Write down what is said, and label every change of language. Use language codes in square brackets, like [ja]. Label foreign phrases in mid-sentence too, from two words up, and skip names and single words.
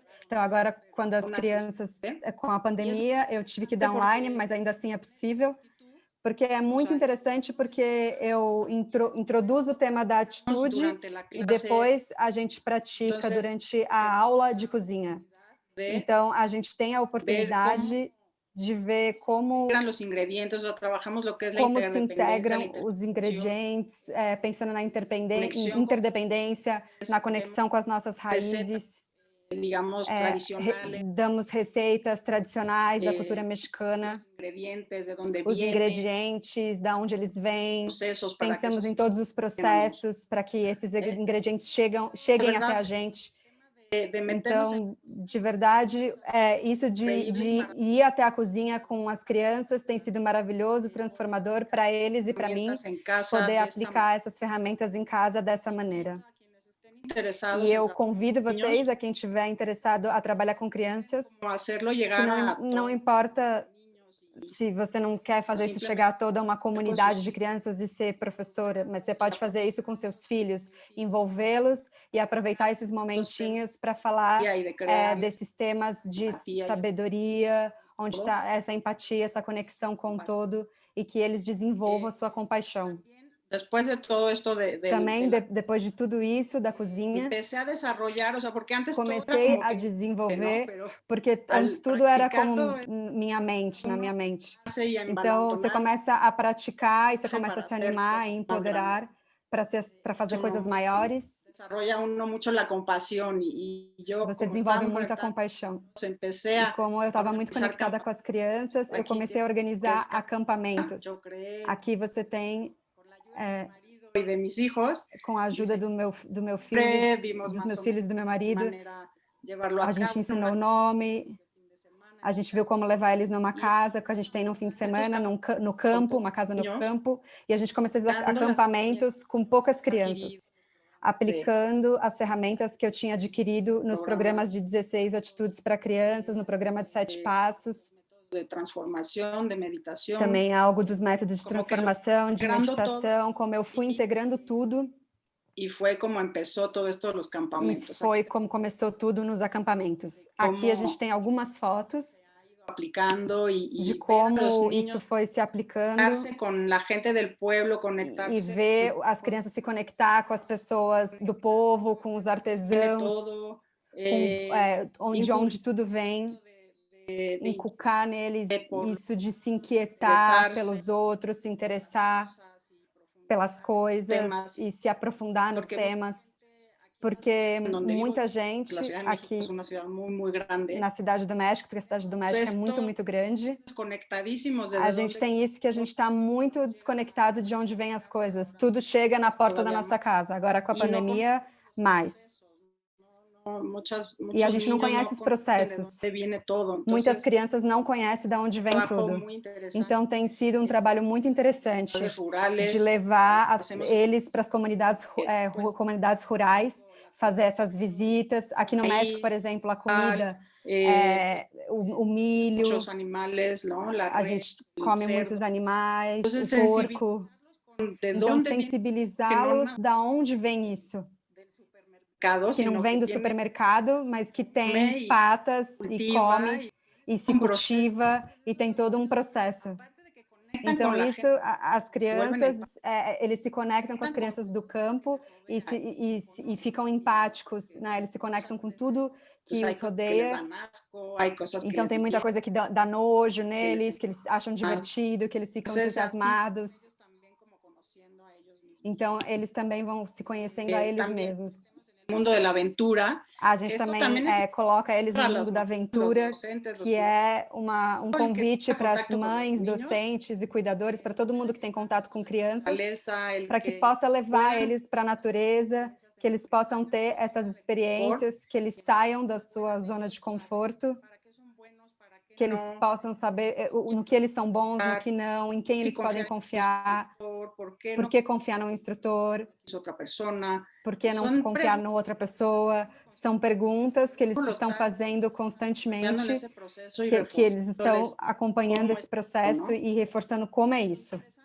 [pt] Então, agora, quando as crianças, com a pandemia, eu tive que dar online, mas ainda assim é possível, porque é muito interessante, porque eu introduzo o tema da atitude e depois a gente pratica durante a aula de cozinha. Então, a gente tem a oportunidade de ver como [es] los ingredientes, o trabajamos lo que es la como se interdependencia, la [pt] integram os ingredientes, pensando na [es] interconexión con [pt] interdependência, na [es] vemos [pt] conexão com as nossas [es] recetas, [pt] raízes. [es] digamos, tradicionales, [pt] Damos receitas tradicionais da cultura [es] los [pt] mexicana, [es] ingredientes, de dónde [pt] os [es] vienen, [pt] ingredientes, da onde eles vêm, [es] procesos para que pensamos esos [pt] em todos os [es] funcionamos. [pt] processos para que esses ingredientes [es] De [pt] cheguem até [es] verdad, [pt] a gente. [es] de meternos en [pt] Então, de verdade, isso [es] increíble y [pt] de ir até a cozinha com as crianças tem sido maravilhoso, transformador para eles e para mim, [es] herramientas en casa [pt] poder [es] de esta manera. [pt] aplicar essas ferramentas em casa dessa maneira. [es] A quienes estén [pt] E [es] interesados en [pt] eu [es] trabajar [pt] convido [es] con niños, [pt] vocês, a quem estiver interessado a trabalhar com crianças, [es] como hacerlo [pt] que [es] llegar a [pt] não [es] todos [pt] importa [es] los niños [pt] se você não quer fazer isso [es] simplemente [pt] chegar a toda uma [es] con [pt] comunidade [es] sus [pt] de [es] hijos, [pt] crianças e ser professora, mas você pode [es] la [pt] fazer isso com seus filhos, envolvê-los e aproveitar esses [es] estos temas [pt] momentinhos para falar [es] y de crearles [pt] desses temas de [es] empatía y [pt] sabedoria, onde [es] todo, [pt] está essa empatia, essa conexão com o [es] compasión. [pt] todo, e que eles desenvolvam a sua compaixão. [es] También, después de todo esto [pt] Também, [es] de la [pt] depois de tudo isso, da cozinha, [es] empecé a desarrollar, o sea, porque antes todo era [pt] comecei [es] como [pt] a [es] que, ¿no? [pt] desenvolver, [es] Pero [pt] porque antes [es] al [pt] tudo era [es] practicar todo [pt] como [es] esto, [pt] minha mente, na [es] uno [pt] minha mente. [es] hace y a [pt] Então, você [es] envalentonarse [pt] começa a praticar e você começa a [es] para [pt] se [es] hacer [pt] animar e [es] cosas más grandes. [pt] empoderar para fazer [es] Uno [pt] coisas maiores. [es] desarrolla uno mucho la compasión y yo, [pt] Você [es] como [pt] desenvolve [es] estábamos [pt] muito a [es] conectados, [pt] compaixão. [es] empecé [pt] E [es] a [pt] como eu estava muito [es] organizar [pt] conectada com [es] campamentos. [pt] as crianças, eu [es] Aquí [pt] comecei a [es] que [pt] organizar [es] es [pt] acampamentos. [es] yo creé [pt] Aqui você tem, [es] con la ayuda de mi marido y de mis hijos, [pt] com a [es] y [pt] ajuda do meu filho, [es] siempre vimos [pt] dos [es] más [pt] meus [es] o [pt] filhos e [es] menos [pt] do meu [es] de qué [pt] marido, [es] manera llevarlo [pt] a [es] a [pt] gente [es] cabo en [pt] ensinou [es] una [pt] o nome, [es] de fin de semana, [pt] a gente viu como levar eles numa [es] y [pt] casa que a gente tem no fim de [es] estos [pt] semana, no [es] con [pt] campo, uma [es] pocos [pt] casa no [es] niños, [pt] campo, e a gente começou esses [es] dando las herramientas [pt] acampamentos com poucas [es] adquiridas [pt] crianças, [es] de [pt] aplicando as ferramentas que eu tinha adquirido nos programas [es] programas [pt] de 16 atitudes para crianças, no programa de 7 passos, [es] métodos de transformación, de meditación, [pt] também algo dos métodos de [es] como que lo [pt] transformação, de [es] integrando todo [pt] meditação, como eu fui integrando tudo, [es] y fue como empezó todo esto de los [pt] e [es] campamentos. [pt] foi como começou tudo nos acampamentos. Aqui a gente [es] Cómo [pt] tem algumas fotos [es] aplicando [pt] de [es] y ver a los [pt] como isso [es] niños [pt] foi se aplicando [es] darse con la gente del pueblo, [pt] e [es] conectarse [pt] ver as crianças se conectar com as pessoas do povo, com os [es] tiene [pt] artesãos, [es] todo, [pt] com [es] inculcar [pt] onde tudo vem, [es] de [pt] inculcar neles [es] por [pt] isso de se inquietar [es] interesarse [pt] pelos outros, se interessar [es] cosas y profundizar [pt] pelas [es] en los [pt] coisas [es] temas, [pt] e se aprofundar nos [es] porque mucha [pt] temas, [es] gente aquí [pt] porque [es] en donde vivo, [pt] muita [es] la [pt] gente [es] Ciudad de México es [pt] aqui [es] una ciudad muy, muy grande, [pt] na Cidade do México, porque a Cidade do México é [es] entonces [pt] muito, [es] todos [pt] muito grande, [es] conectadísimos [pt] a [es] desde [pt] gente [es] donde [pt] tem isso que a gente está muito desconectado de onde vêm as coisas. Tudo chega na porta da [es] todavía [pt] nossa [es] más, [pt] casa. Agora, com a [es] y no conocen [pt] pandemia, mais. E a [es] muchos [pt] gente não [es] niños [pt] conhece [es] no [pt] os [es] conocen de [pt] processos. [es] dónde viene todo, [pt] Muitas [es] entonces [pt] crianças não conhecem de onde vem [es] trabajo [pt] tudo. [es] muy interesante [pt] Então, tem sido um trabalho muito interessante de [es] rurales, [pt] levar [es] hacemos [pt] eles para as comunidades, [es] pues [pt] comunidades rurais, fazer essas visitas. Aqui no México, por [es] ahí [pt] exemplo, a comida, o milho, [es] muchos animales, ¿no? La [pt] a [es] red, [pt] gente [es] el [pt] come [es] cerdo. [pt] muitos animais, o [es] Entonces, [pt] porco. [es] sensibilizarlos con de [pt] Então, [es] dónde viene, que no [pt] sensibilizá-los da onde vem isso. [es] del supermercado, [pt] Que não [es] sino que [pt] vem do [es] tiene [pt] supermercado, mas que tem [es] come y [pt] patas e [es] cultiva [pt] come [es] y [pt] e se [es] un proceso, [pt] cultiva e tem todo um processo. [es] aparte de que conectan [pt] Então, [es] con la [pt] isso, [es] gente, [pt] as [es] vuelven empáticos [pt] crianças, eles se conectam com as [es] con [pt] crianças do campo [es] los que les [pt] e ficam empáticos, né? Eles se [es] muchas [pt] conectam com [es] veces [pt] tudo [es] pues [pt] que [es] hay [pt] os [es] cosas que les [pt] rodeia. [es] dan asco, hay cosas que [pt] Então, [es] les [pt] tem muita [es] divierten, [pt] coisa que dá nojo [es] que les [pt] neles, que eles acham [es] entusiasman. [pt] divertido, que eles ficam [es] Entonces, así son [pt] entusiasmados. [es] ellos también como conociendo a ellos mismos. [pt] Então, eles também vão se conhecendo a eles [es] También [pt] mesmos. [es] el mundo de la aventura, [pt] A [es] que [pt] gente [es] esto [pt] também [es] también es [pt] coloca eles [es] para [pt] no [es] las [pt] mundo da [es] mamás, los [pt] aventura, [es] docentes, los [pt] que [es] cuidadores, [pt] é um [es] el que [pt] convite [es] tenga [pt] para as [es] contacto con los [pt] mães, [es] niños, [pt] docentes e cuidadores, para todo mundo que tem contato com crianças, [es] naturaleza, el [pt] para que [es] que [pt] possa levar [es] puedan [pt] eles para a natureza, que eles possam ter essas [es] por [pt] experiências, que eles saiam da sua zona de conforto, [es] para qué son buenos, para qué [pt] que eles [es] no, [pt] possam saber no que eles são bons, no que não, em quem [es] si [pt] eles podem [es] confiar en un [pt] confiar, [es] instructor, por qué [pt] por [es] no [pt] que confiar no instrutor, [es] es otra persona. [pt] por que não [es] Son [pt] confiar [es] preguntas [pt] na outra pessoa. São perguntas que eles [es] lo [pt] estão [es] está [pt] fazendo [es] apoyando en [pt] constantemente, [es] esse proceso y [pt] que eles estão [es] reforzándoles [pt] acompanhando [es] cómo [pt] esse [es] es, [pt] processo [es] ¿no? [pt] e reforçando como é isso.